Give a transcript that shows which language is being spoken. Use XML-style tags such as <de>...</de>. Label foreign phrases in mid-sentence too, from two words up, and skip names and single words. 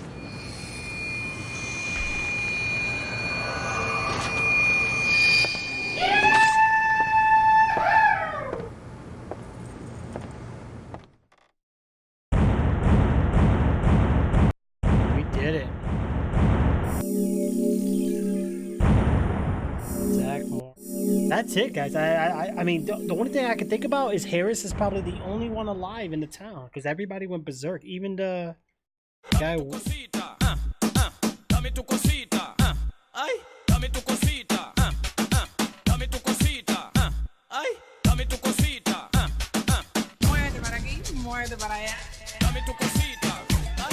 <en>We did it. Zach Moore. That's it, guys. I mean, the only thing I can think about is Harris is probably the only one alive in the town because everybody went berserk. Even the guy.</en> <es>Dame tu cosita. Ay, dame tu cosita. Dame tu cosita. Ay, dame tu cosita. Muerde para aquí, muerde para allá. Dame tu cosita. Ay.</es>